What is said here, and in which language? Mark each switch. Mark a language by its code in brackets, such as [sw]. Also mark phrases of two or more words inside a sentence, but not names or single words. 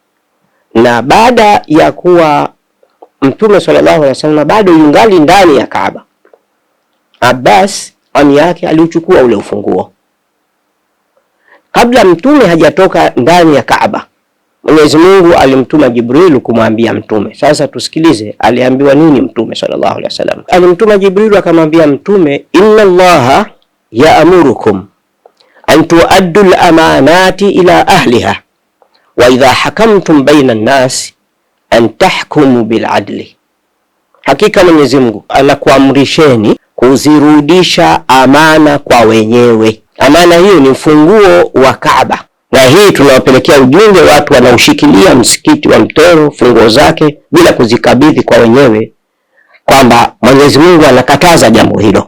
[sw] Na baada ya kuwa mtume [ar] صلى الله عليه وسلم [sw] bado yungali ndani ya Kaaba, Abbas ami yake aliuchukua ule ufunguo. Kabla mtume hajatoka ndani ya Kaaba, Mwenyezi Mungu alimtuma Jibril kumwambia mtume. Sasa tusikilize aliambiwa nini mtume [ar] صلى الله عليه وسلم. [sw] Alimtuma Jibril akamwambia mtume, [ar] إن الله يأمركم أن تؤدوا الأمانات إلى أهلها وإذا حكمتم بين الناس أن تحكموا بالعدل. [sw] Hakika Mwenyezi Mungu anakuamrisheni kuzirudisha amana kwa wenyewe. Amana hiyo ni funguo wa Kaaba, na hii tunawapelekea ujumbe watu wanaoshikilia msikiti wa Mtoro funguo zake bila kuzikabidhi kwa wenyewe, kwamba Mwenyezi Mungu anakataza jambo hilo.